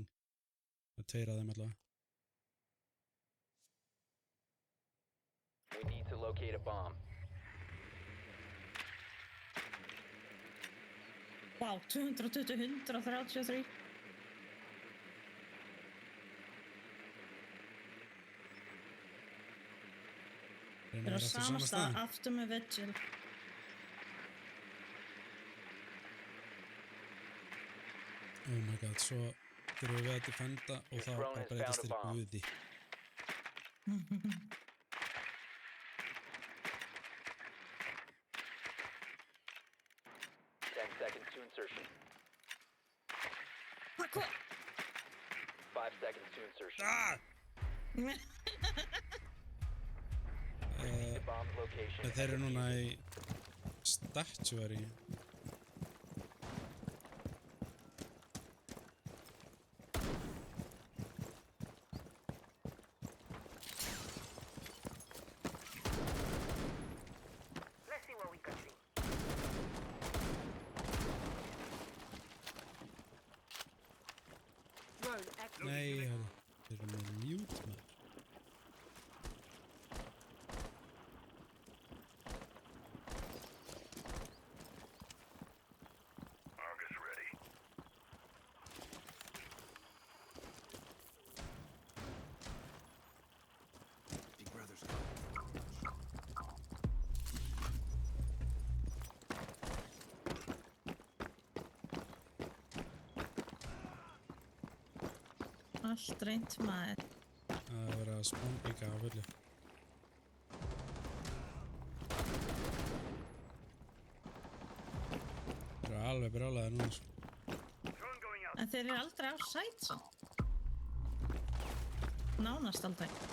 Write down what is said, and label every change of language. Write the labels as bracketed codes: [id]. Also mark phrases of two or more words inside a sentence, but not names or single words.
[is] Það er tveir af þeim allavega. [en] We need to locate a bomb. [is] Vá, 220, 133. Þeir eru á sama stað, aftur með Vigil. [en] Oh my god, [is] svo þurfum við að defenda og þá bara breytist þér guði. [en] Seconds to insertion. [is] Hvað? [en] 5 seconds to insertion. Ah! Proceed to bomb's location. [is] Þeir eru núna í statuary. [en] Let's see what we can see. Drone active. [is] Nei, þeir eru með mute maður. [en] Argus ready. Big brother's [is] Allt reynt maður. Það er verið að spónbíka á fullu. Þeir eru alveg brjálaðir núna sko. [en] Drone going out. [is] En þeir eru aldrei á sæt svo. Nánast aldrei.